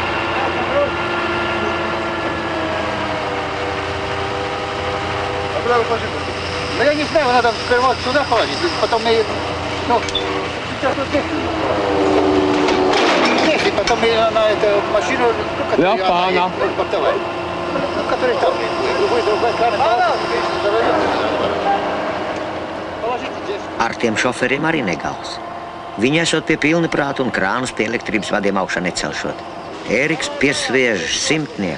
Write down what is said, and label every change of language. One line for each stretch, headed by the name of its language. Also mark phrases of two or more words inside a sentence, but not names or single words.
Russian: Ну я не знаю, надо вот сюда положить, потом мы, ну, сейчас вот здесь. Здесь, и потом мы на эту машину, ну, которую портовая. Ну, который там будет, другой кран.
Latvian: Ar tiem šoferiem arī negals. Viņi esot pie pilna prāta un krānus pie elektrības vadiem augšā necelšot. Ēriks piesviež 100.